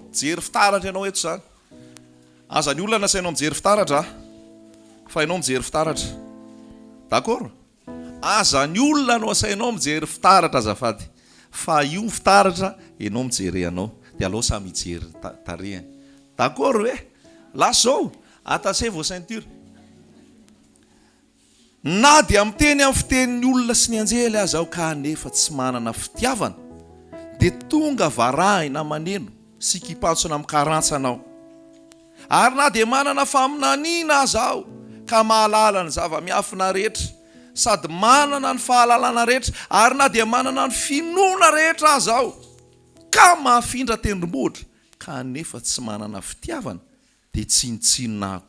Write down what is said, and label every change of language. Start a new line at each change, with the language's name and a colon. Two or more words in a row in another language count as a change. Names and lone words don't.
Malagasy: Jery fitaratra ianao eto zany. Aza ny olona nasainao mijery fitaratra, fa ianao mijery fitaratra.
French: D'accord?
Malagasy: Aza ny olona no asainao mijery fitaratra azafady, fa io fitaratra ianao mijery ianao. Dia alao samy mijery tarehany. D'accord hoe? Lasao,
French: attaché vos ceintures.
Malagasy: Na dia miteny amin'ny fitenin'ny olona sy ny anjely aza aho ka nefa tsy manana fitiavana, dia tonga varahina maneno sy kipatsona amin'ny karantsanao. Ary na dia manana faminaniana aza aho ka mahalala ny zava-miafina rehetra, sady manana ny fahalalana rehetra, ary na dia manana ny finoana rehetra aza aho ka mahafindra tendrombohitra, ka nefa tsy manana fitiavana, dia tsinitsinina ako.